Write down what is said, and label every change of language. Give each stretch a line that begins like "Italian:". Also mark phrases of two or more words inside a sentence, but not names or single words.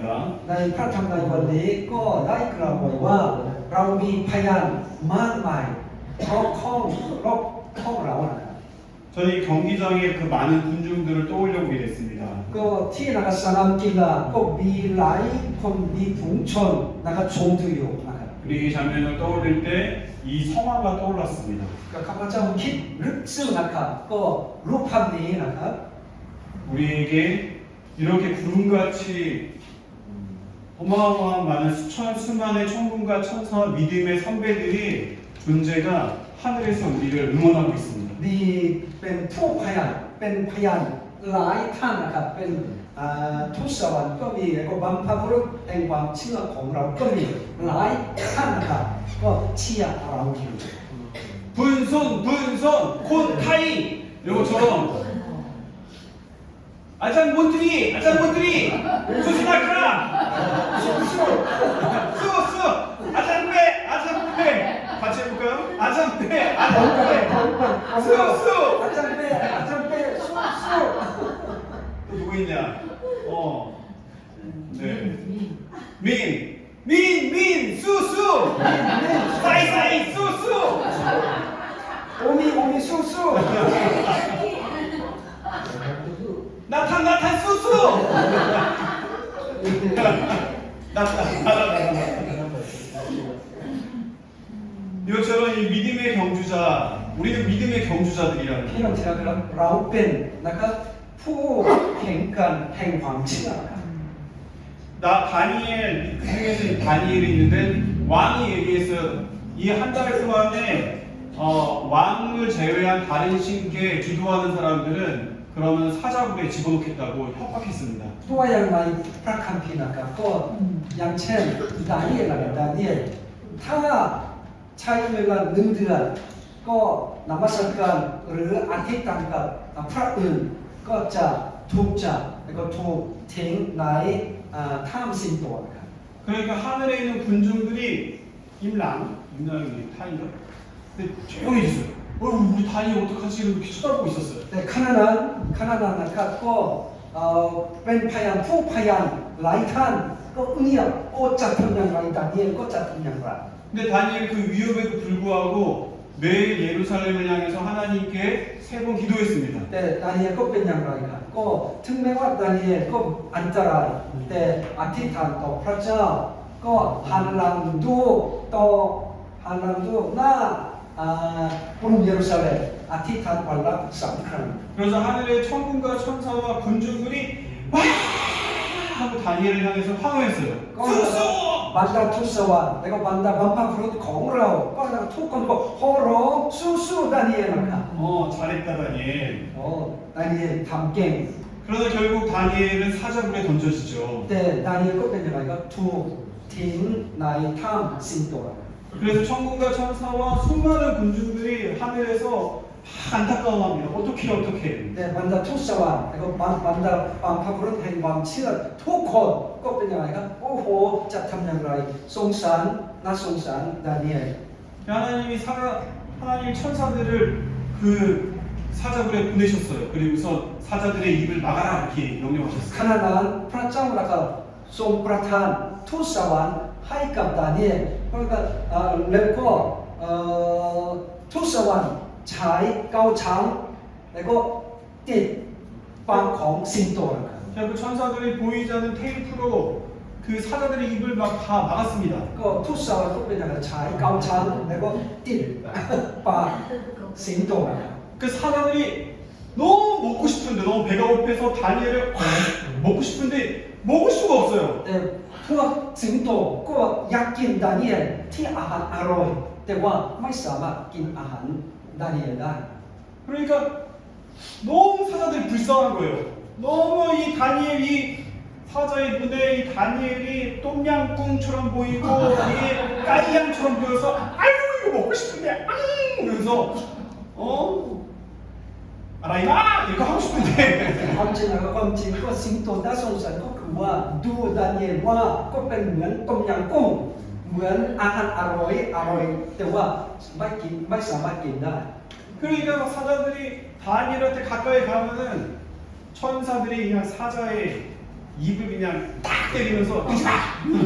Thai: ในพระธรรมในวันนี้ก็ได้กล่าวไว้ว่าเรามีพยานมากมายรอบข้องเรานะครับ
Korean: 저는 이 경기장에 그 많은 군중들을 떠올려 보게 됐습니다.
Thai: ก็ที่นะครับสนามกีฬาก็มีหลายคนมีฝูงชนนะครับชมดูอยู่นะครับ
Korean: 그리고 이 장면을 떠올릴 때 이 성화가 떠올랐습니다.
Thai: ก็ข้าพเจ้าคิดลึกซึ้งนะครับก็รูปภาพนี้นะครับ
Korean: 우리에게 이렇게 구름같이 어마어마한 많은 수많은 천군과 천사와 믿음의 선배들이 존재가 하늘에서 우리를 응원하고 있습니다.
Thai: มีเป็นผู้พยานเป็นพยานหลายท่านนะครับเป็นทุตสวรรค์ก็มีแล้วก็บัมพบุรุษแห่งความเชื่อของเราก็มีหลายท่านนะครับก็เชียร์เราอยู่
Korean: 분손 콘타이 이것처럼
Thai: อาจารย์มนตรี สู้ๆนะครับ สู้ๆ อาจารย์เป้
Korean: 같이 해볼까요? 아잔페
Thai: สู้อาจารย์เป้สู้
Korean: 또 누구 있냐? 네. 민, 수수! 사이, 수수!
Thai: โอมีสู้
Korean: 나탄, 수수! 이것처럼 이 믿음의 경주자, 우리는 믿음의 경주자들이라는
Thai: พี่น้องที่รักครับเราเป็นนะครับผู้แข่งกันแห่งความเชื่อครับ
Korean: 다니엘, 그 중에서 다니엘이 있는데 왕이 얘기했어요. 이 한 달 동안에 왕을 제외한 다른 신께 기도하는 사람들은 그러면 사자굴에 집어넣겠다고 협박했습니다.
Thai: ตัวอย่างในพระคัมภีร์นะครับก็อย่างเช่นดาเนียลถ้าใช้เวลา1 เดือนก็นมัสการหรืออธิษฐานกับพระอื่นก็จะถูกจับแล้วก็ถูกทิ้งในถ้ำสิงโตนะครับ
Korean: 그러니까 하늘에 있는 군중들이 임랑이 타인가? 근데 조용해졌어요. 우리 다니 어떡하지? 이렇게 쳐다보고 있었어요.
Thai: แต่ขณะนั้นนะครับก็เป็นพยานผู้พยานหลายท่านก็เงียบโอ้จะทำอย่างไรดาเนียลก็จะทำอย่างไร
Korean: 근데 다니엘 그 위협에도 불구하고 매일 예루살렘을 향해서 하나님께 3번 기도했습니다.
Thai: แต่ดาเนียลก็เป็นอย่างไรครับก็ถึงแม้ว่าดาเนียลก็อันตรายแต่อธิษฐานต่อพระเจ้าก็หันหลังดูหน้ากรุงเยรูซาเล็มอธิษฐานวันละ3 ครั้ง
Korean: 그래서 하늘의 천군과 천사와 군중들이 와 하고 다니엘을 향해서 환호했어요.
Thai: ก็
Korean: 수수!
Thai: บรรดาทูตสวรรค์แล้วก็บรรดาบัมพบุรุษของเราก็ทุกคนก็โห่ร้องสู้ๆดาเนียลนะครับ
Korean: 잘했다 다니엘.
Thai: โอ้ดาเนียลทำเก่ง
Korean: 그러다 결국 다니엘은 사자굴에 던져지죠.
Thai: แต่ดาเนียลก็เป็นยังไงก็ถูกทิ้งในถ้ำสิงโต
Korean: 그래서 천군과 천사와 수많은 군중들이 하늘에서 막 안타까워합니다. 어떻게.
Thai: แต่บรรดาทูตสวรรค์แล้วก็บรรดาบัมพบุรุษแห่งความเชื่อทุกคนก็เป็นยังไงครับโอ้โหจะทำอย่างไรสงสารน่าสงสารดาเนียล
Korean: 하나님이 천사들을 그 사자굴에 보내셨어요. 그리고서 사자들의 입을 막아라 이렇게
Thai: ข
Korean: 명령하셨어요.
Thai: ณะนั้นพระเจ้านะครับทรงประทานทูตสวรรค์ให้กับดาเนียลแล้วก็ทูตสวรรค์ใช้เกาช้างแล้วก็ติดปากของสิงโตนะครับ
Korean: 결국 천사들이 보이지 않는 테이프로 그 사자들의 입을 막 다 막았습니다.
Thai: ก็ทูตสวรรค์ก็เป็นอย่างไรใช้เกาช้างแล้วก็ติดปากสิงโตนะครับ
Korean: 그 사자들이 너무 먹고 싶은데 너무 배가 고파서 다니엘을 먹고 싶은데 먹을 수가 없어요.
Thai: แต่พวกสิงโตก็อยากกินดาเนียลที่อาหารอร่อยแต่ว่าไม่สามารถกินอาหารดาเนียลได้
Korean: 그러니까 너무 사자들이 불쌍한 거예요. 너무 이 다니엘이 사자의 눈에 이 다니엘이 똠양꿍처럼 보이고 이게 까이양처럼 보여서 아이고 이거 먹고 싶은데 그래서 알아이마 이거 하고 싶은데
Thai: ความจริงแล้วความจริงก็สิงโตน่าสงสารก็คือว่าดูดาเนียลว่าก็เป็นเหมือนต้มยำกุ้งเหมือนอาหารอร่อยแต่ว่าไม่สามารถกินได้
Korean: 그러니까 사자들이 다니엘한테 가까이 가면은 천사들이 그냥 사자의 입을 그냥 딱 때리면서 이러면서